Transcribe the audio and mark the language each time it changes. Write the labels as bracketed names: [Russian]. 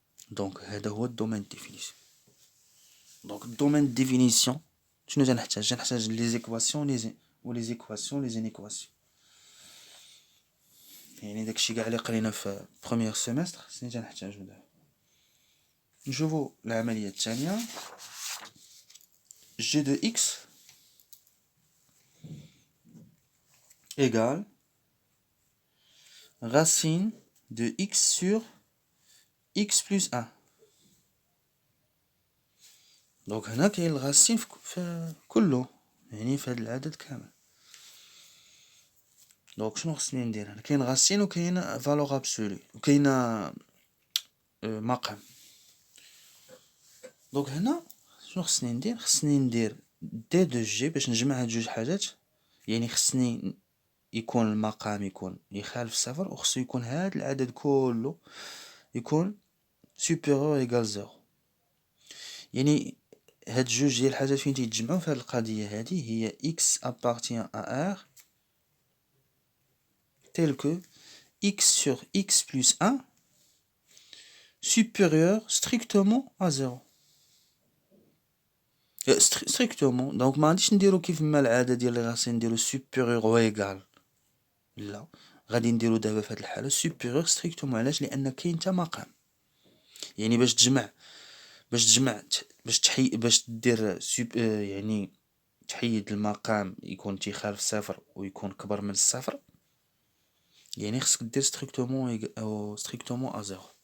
[French] دونك [Arabic] هذا هو [French] الدومين ديفينيسيون. دونك الدومين ديفينيسيون [Arabic] شنو تنحتاج؟ تنحتاج [French] لي زيكواسيون لي زيكواسيون لي زينيكواسيون. [Arabic] يعني داكشي كاع اللي قرينا في بروميير سيمستر خصني تنحتاجو دابا. نشوفو العمليه الثانيه. [French] g de x égale racine de x sur x plus 1. [Arabic] دونك هنا كاين الغاسين في كله، يعني في هذا العدد كامل. دونك شنو خصني ندير؟ هنا كاين غاسين وكاين فالور ابسولي وكاين مقام. دونك هنا شنو خصني ندير؟ خصني ندير دي دو جي باش نجمع هاد جوج حاجات. يعني خصني يكون المقام يكون يخالف صفر، وخصو يكون هاد العدد كله يكون سوبيريور ايكال زيرو. يعني هاد جوج ديال الحاجات فين تيتجمعوا في هاد القضيه هادي هي [French] x appartient à R tel que x sur x plus 1 supérieur strictement à 0. strictement. [Arabic] دونك ما غاديش نديرو كيف ما العاده ديال لي غاسي نديرو supérieur و égal، لا غادي نديرو دابا في هاد الحاله [French] supérieur strictement. [Arabic] علاش؟ لان كاين حتى مقام. يعني باش تجمع باش دير يعني تحيد المقام يكون تيخالف صفر ويكون كبر من الصفر، يعني خصك دير ستريكتومون او ستريكتومون ا زيرو.